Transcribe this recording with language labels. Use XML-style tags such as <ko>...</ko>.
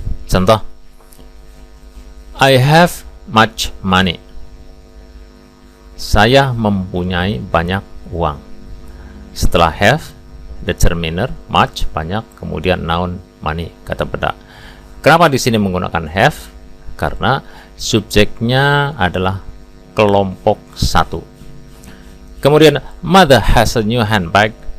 <en>Contoh, I have much money.</en> <id>Saya mempunyai banyak uang. Setelah have, determiner, much, banyak, kemudian noun, money, kata benda. Kenapa di sini menggunakan have? Karena subjeknya adalah kelompok 1.</id> <en>Kemudian mother has a new handbag.</en>